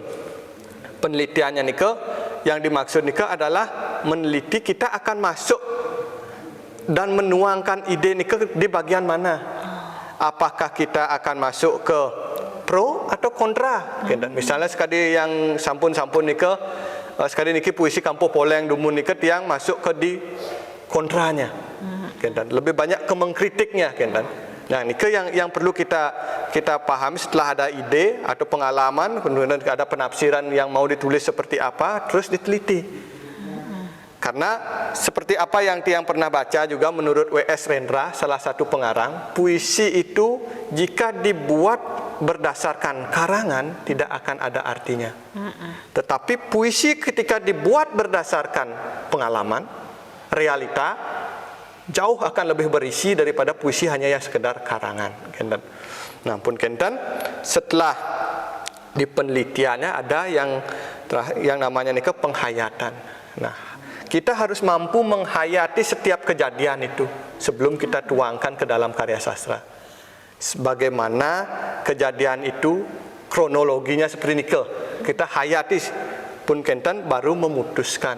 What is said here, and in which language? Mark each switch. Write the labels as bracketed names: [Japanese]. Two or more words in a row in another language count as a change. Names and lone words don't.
[Indonesian] Penelitiannya niku yang dimaksud niku adalah meneliti kita akan masuk dan menuangkan ide niku di bagian mana. Apakah kita akan masuk ke pro atau kontra. Misalnya sekali yang [Balinese] sampun-sampun nika [Indonesian] sekali niki puisi Kampung Poleng Dumun nika tiang masuk ke di kontranya. Lebih banyak ke mengkritiknya. Nah, nika yang perlu kita pahami setelah ada ide atau pengalaman, kemudian ada penafsiran yang mau ditulis seperti apa, terus diteliti. Karena seperti apa yang tiang pernah baca juga menurut W.S. Rendra, salah satu pengarang, puisi itu jika dibuat berdasarkan karangan tidak akan ada artinya. Tetapi puisi ketika dibuat berdasarkan pengalaman, realita, jauh akan lebih berisi daripada puisi hanya yang sekedar karangan, kenten. Nah, [Balinese] pun kenten [Indonesian] setelah di penelitiannya ada yang namanya nih penghayatan. Nah, kita harus mampu menghayati setiap kejadian itu sebelum kita tuangkan ke dalam karya sastra. Bagaimana kejadian itu kronologinya seperti ini, kita hayati [Balinese] pun kenten [Indonesian] baru memutuskan.